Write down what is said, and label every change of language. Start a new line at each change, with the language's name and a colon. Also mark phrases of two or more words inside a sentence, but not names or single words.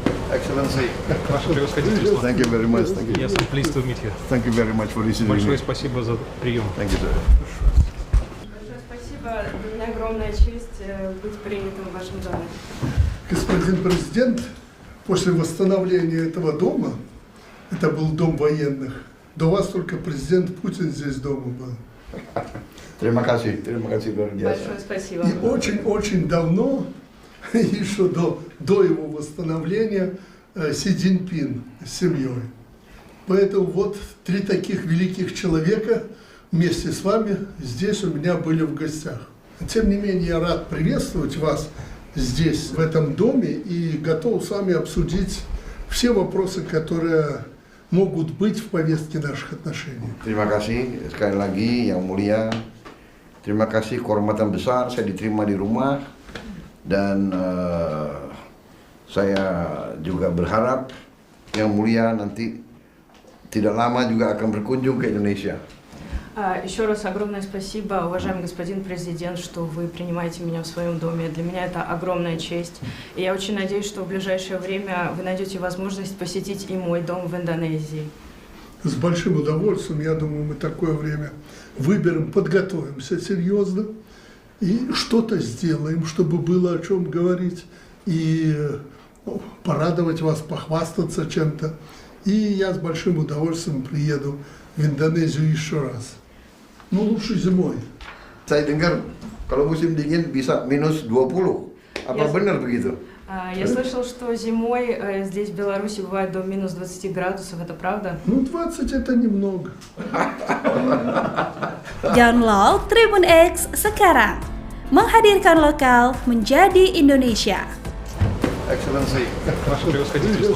English: Excellency.
Russian: Ваше превосходительство.
English: Thank you very much. Thank you. Yes, I'm pleased to meet you. Thank you very much for receiving
Russian: Большое
English: me.
Russian: спасибо за прием.
English: Thank you, sir.
Russian: Большое спасибо. Для меня огромная честь быть принятым в вашем доме. Господин президент, после восстановления этого дома, это был дом военных, до вас только президент Путин здесь дома был.
Indonesian: Terima kasih luar biasa.
Russian: Большое спасибо. И очень-очень давно, еще до его восстановления, Си Цзиньпин с семьей. Поэтому вот 3 таких великих человека вместе с вами здесь у меня были в гостях. Тем не менее, я рад приветствовать вас здесь, в этом доме, и готов с вами обсудить все вопросы, которые могут быть в повестке наших отношений.
Indonesian: Terima kasih sekali lagi yang mulia. Terima kasih kehormatan besar saya diterima di rumah dan saya juga berharap yang mulia nanti tidak lama juga akan berkunjung ke Indonesia.
Russian: Еще раз огромное спасибо, уважаемый господин президент, что вы принимаете меня в своем доме. Для меня это огромная честь. И я очень надеюсь, что в ближайшее время вы найдете возможность посетить и мой дом в Индонезии. С большим удовольствием, я думаю, мы такое время выберем, подготовимся серьезно и что-то сделаем, чтобы было о чем говорить, и порадовать вас, похвастаться чем-то. И я с большим удовольствием приеду в Индонезию еще раз. Ну, лучше зимой.
Indonesian: Saya dengar kalau musim dingin bisa minus 20. Apa
English: Yes.
Indonesian: benar begitu?
Russian: Я слышал, что зимой здесь в Беларуси бывает до минус 20 градусов. Это правда? Ну, 20 это немного.
Indonesian: Download Tribun X sekarang. Menghadirkan lokal menjadi Indonesia.
English: Excellency.
Russian: Ваше превосходительство.